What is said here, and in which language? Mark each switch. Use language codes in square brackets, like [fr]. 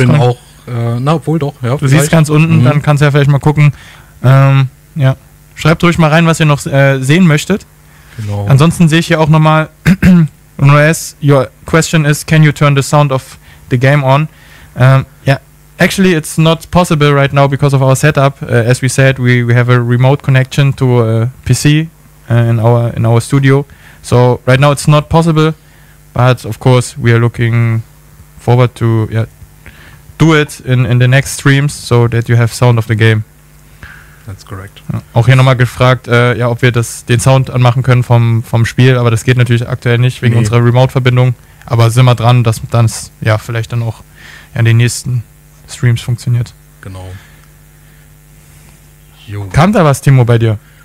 [de] Ich bin auch, obwohl doch. Ja, du siehst ganz unten, dann kannst du ja vielleicht mal gucken. Schreibt ruhig mal rein, was ihr noch sehen möchtet. Genau. Ansonsten sehe ich hier auch nochmal, [en] your question is, can you turn the sound of the game on? Actually, it's not possible right now because of our setup. As we said, we have a remote connection to a PC in our studio. So right now it's not possible, but of course we are looking forward to do it in the next streams, so that you have sound of the game. That's correct. [de] Auch hier nochmal gefragt, ob wir den Sound anmachen können vom Spiel, aber das geht natürlich aktuell nicht wegen unserer Remote-Verbindung. Aber sind wir dran, dass dann vielleicht dann auch in den nächsten Streams funktioniert. Genau. Kam da was, Timo, bei dir?